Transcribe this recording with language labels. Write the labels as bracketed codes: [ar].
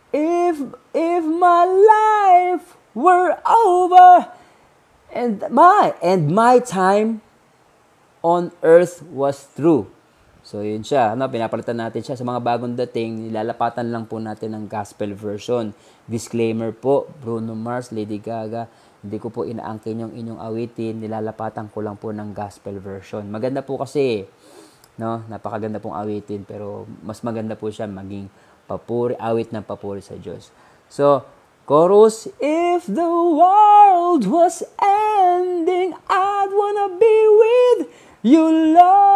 [en] If my life were over and my time on earth was through. [tl] So, yun siya. Pinapalitan natin siya sa mga bagong dating. Nilalapatan lang po natin ang gospel version. Disclaimer po, Bruno Mars, Lady Gaga, hindi ko po inaangkin yung inyong awitin. Nilalapatan ko lang po ng gospel version. Maganda po kasi, napakaganda pong awitin. Pero mas maganda po siya maging papuri, awit ng papuri sa Diyos. [en] So, chorus, if the world was ending, I'd wanna be with you, Lord.